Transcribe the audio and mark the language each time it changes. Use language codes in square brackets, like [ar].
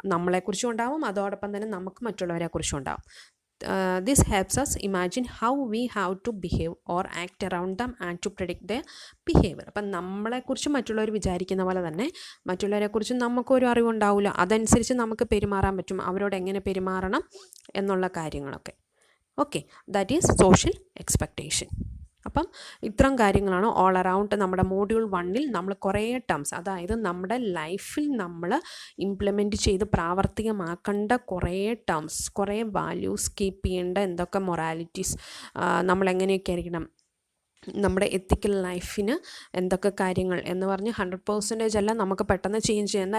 [ml] നമ്മളെക്കുറിച്ചും ഉണ്ടാവും, അതോടൊപ്പം തന്നെ നമുക്ക് മറ്റുള്ളവരെക്കുറിച്ചും ഉണ്ടാവും. [en] This helps us imagine how we have to behave or act around them and to predict their behavior. [ml] അപ്പം നമ്മളെക്കുറിച്ച് മറ്റുള്ളവർ വിചാരിക്കുന്ന പോലെ തന്നെ മറ്റുള്ളവരെക്കുറിച്ച് നമുക്കൊരു അറിവുണ്ടാവില്ല, അതനുസരിച്ച് നമുക്ക് പെരുമാറാൻ പറ്റും, അവരോട് എങ്ങനെ പെരുമാറണം എന്നുള്ള കാര്യങ്ങളൊക്കെ. Okay, [en] That is social expectation. [ml] അപ്പം ഇത്തരം കാര്യങ്ങളാണ് ഓൾ അറൗണ്ട് നമ്മുടെ മോഡ്യൂൾ 1 നമ്മൾ കുറേ ടേംസ്, അതായത് നമ്മുടെ ലൈഫിൽ നമ്മൾ ഇംപ്ലിമെൻറ്റ് ചെയ്ത് പ്രാവർത്തികമാക്കേണ്ട കുറേ ടേംസ്, കുറേ വാല്യൂസ്, കീപ്പ് ചെയ്യേണ്ട എന്തൊക്കെ മൊറാലിറ്റീസ്, നമ്മളെങ്ങനെയൊക്കെ ആയിരിക്കണം, നമ്മുടെ എത്തിക്കൽ ലൈഫിന് എന്തൊക്കെ കാര്യങ്ങൾ എന്ന് പറഞ്ഞ് 100% അല്ല നമുക്ക് പെട്ടെന്ന് ചേഞ്ച് ചെയ്യാം.